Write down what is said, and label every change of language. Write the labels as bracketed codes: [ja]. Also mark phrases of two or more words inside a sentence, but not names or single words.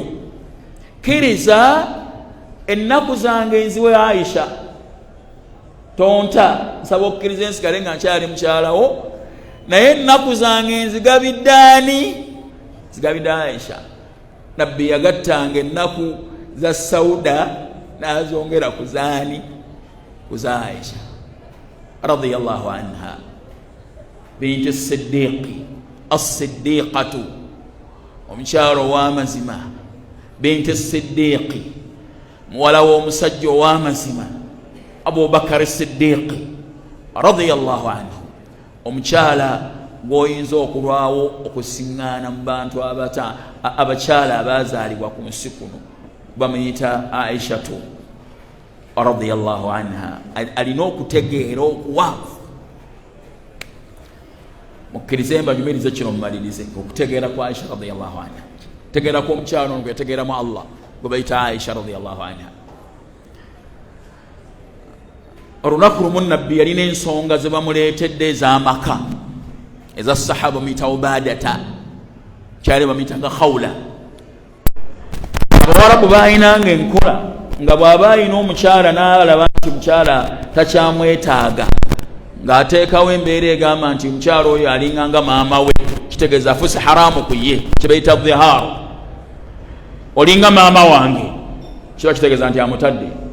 [lg] Kkiriza ennaku zange nziwe Aisha, tonta, nsaba okukkiriza ensigale nga nkyali mukyalawo, naye ennaku zange nzigabidde ani? Zigabidde Aisha. Nabbi yagattanga ennaku za Sauda n'azongera ku zaani? Ku za Aisha [ar] رضي الله عنها بنت الصديق, [lg] as-Siddiqatu, omukyalo ow'amazima, [ar] بنت الصديق, [lg] muwala w'omusajja ow'amazima Abu Bakar Siddiqi [ar] رضي الله عنه, [lg] omukyala gw'oyinza okulwawo okusiŋŋaana mu bantu abakyala abazaalibwa ku nsi kuno, bamuyita Aishatu [ar] رضي الله عنها. [lg] Alina okutegeera okuwanvu. Mukkirize mbanyumirize kino mumalirize okutegeera kwa Aisha [ar] رضي الله عنها. [lg] Tegeera kwa omukyala ono gwetegeeramu Allah gwe bayita Aisha [ar] رضي الله عنها. [lg] Olunaku lumu nabbi yalina ensonga ze bamuleetedde ez'amaka eza sahaba muyita Ubadata, kyali bamuyitanga Khawla. Abawarabu baayinanga enkola nga bw'aba ayina omukyala n'alaba nti mukyala takyamwetaaga, ng'ateekawo embeera egamba nti mukyala oyo alinga nga maama we, kitegeeza afuuse haramu ku ye, kibayita dhihaaru, olinga maama wange, kiba kitegeeza nti amutadde.